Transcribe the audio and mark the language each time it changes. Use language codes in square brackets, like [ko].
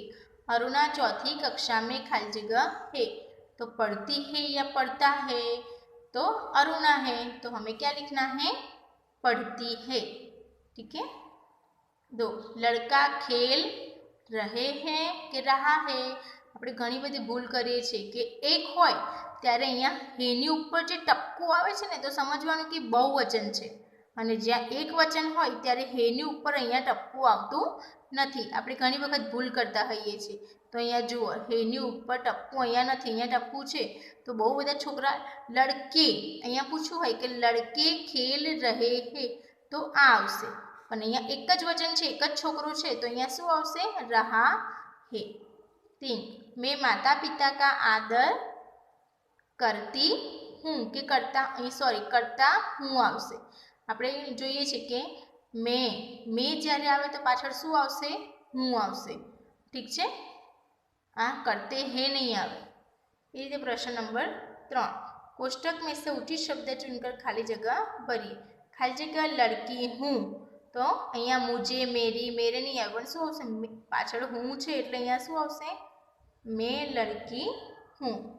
[hi] 1 अरुणा चौथी कक्षा में खाली जगह है। तो पढ़ती है या पढ़ता है? तो अरुणा है, तो हमें क्या लिखना है? पढ़ती है, ठीक है। 2 लड़का खेल रहे हैं कि रहा है? [gu] આપણે ઘણી બધી ભૂલ કરીએ છીએ કે એક હોય ત્યારે અહીંયા હેની ઉપર જે ટપકું આવે છે ને તો સમજવાનું કે બહુવચન છે, અને જ્યાં એક વચન હોય ત્યારે હેની ઉપર અહીંયા ટપકું આવતું નથી। આપણે ઘણી વખત ભૂલ કરતા હોઈએ છીએ। તો અહીંયા જુઓ હેની ઉપર ટપકું અહીંયા નથી, અહીંયા ટપકું છે। તો બહુ બધા છોકરા લડકે, અહીંયા પૂછવું હોય કે [hi] લડકે ખેલ રહે હે [gu] તો આ આવશે, પણ અહીંયા એક જ વચન છે, એક જ છોકરો છે, તો અહીંયા શું આવશે? [hi] રહા હે। 3 मैं माता पिता का आदर करती हूँ कि करता, करता हूँ आवशे। [gu] આપણે જોઈએ છે કે मैं જ્યારે આવે તો પાછળ શું આવશે? હું આવશે, ઠીક છે। [hi] આ करते हैं नहीं આવે। [gu] એ રીતે પ્રશ્ન નંબર 3 [hi] कोष्टक में से उचित शब्द चुनकर खाली जगह भरिए। खाली जगह लड़की हूँ, तो અહીંયા मुझे, मेरी, मेरे नहीं આવે, [gu] પણ શું આવશે? પાછળ હું છે એટલે અહીંયા શું આવશે? [hi] मैं लड़की हूँ।